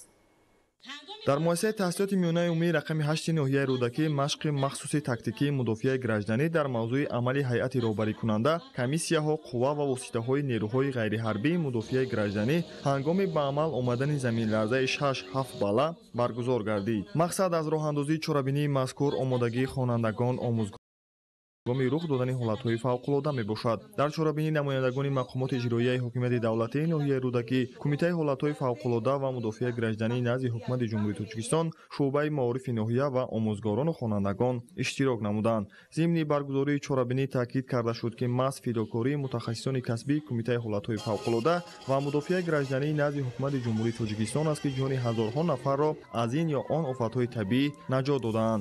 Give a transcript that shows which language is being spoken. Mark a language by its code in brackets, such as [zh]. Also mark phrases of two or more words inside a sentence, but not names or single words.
[tg] در مؤسسه تحصیلات میانه عمومی رقم 8 ناحیه رودکی مشق مخصوص تاکتیکی مدافع گراجدانی در موضوع عمل هیئت راهبری کننده کمیسیاها قوا و واسطه‌های نیروهای غیر حربی مدافع گراجدانی هنگام به عمل آمدن زمین لرزه 6-7 بالا برگزار گردید. مقصد از راه اندازی چرابینی مذکور آمادگی خوانندگان آموزگاران ҳангоми рух додани ҳолатҳои фавқулода мебошад. дар чорабинии намояндагони мақомоти иҷроияи ҳокимияти давлатии ноҳияи рӯдакӣ, кумитаи ҳолатҳои фавқулода ва мудофиаи гражданӣ назди ҳукумати ҷумҳурии Тоҷикистон, шуъбаи маорифи ноҳия ва омӯзгорону хонандагон иштирок намуданд. зимни баргузории чорабинӣ таъкид карда шуд, ки маҳз фидокории мутахассисони касбии кумитаи ҳолатҳои фавқулода ва мудофиаи гражданӣ назди ҳукумати ҷумҳурии Тоҷикистон аст, ки ҷони ҳазорҳо нафарро аз ин ё он офатҳои табиӣ наҷот доданд.